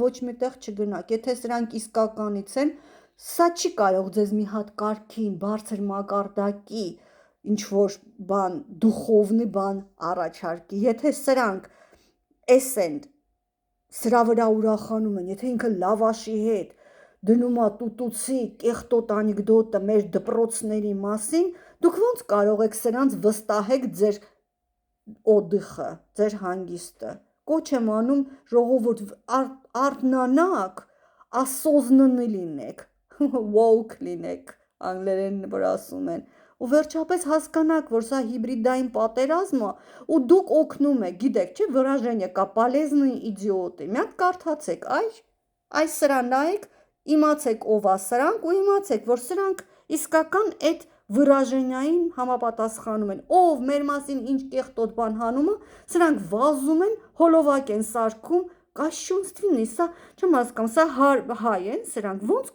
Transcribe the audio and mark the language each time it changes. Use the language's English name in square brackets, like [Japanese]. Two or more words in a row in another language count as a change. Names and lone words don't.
[Armenian] ոչ միտեղ չգնաք, եթե սրանք իսկականից են, սա չի կարող ձեզ մի հատ կարգին, բարձր մակարդակի, ինչ որ բան, դուխովնի բան առաջարկի, եթե սրանք էս են, սրա վրա ուրախանում են, եթե ինքը լավաշի հետ դնում է տուտուցի կեղտոտ անեկդոտը մեր դպրոցների մասին, դուք ոնց կարող եք սրանց վստահեք ձեր օդիխը, ձեր հանգիստը, կոչ եմ անում ժողովուրդ արթնանաք, ասոզննի լինեք, woke լինեք, անգլերեն որ ասում են։ Ու վերջապես հասկանաք, որ սա հիբրիդային պատերազմ է, ու դուք օգնում եք, գիտեք, չէ, выражение կա, [Russian] полезные идиоты։ [Armenian] Մի հատ կարդացեք, այ սրա նայեք, իմացեք ով է սրանք ու իմացեք, որ սրանք իսկական այդ выражение-ին համապատասխանում են։ Ով մեր մասին ինչ կեղտոտ բան հանում է, սրանք վազում են, հոլովակ են սարքում, կաշունստվինի, սա չեմ հասկանում, սա հայ են սրանք, ոնց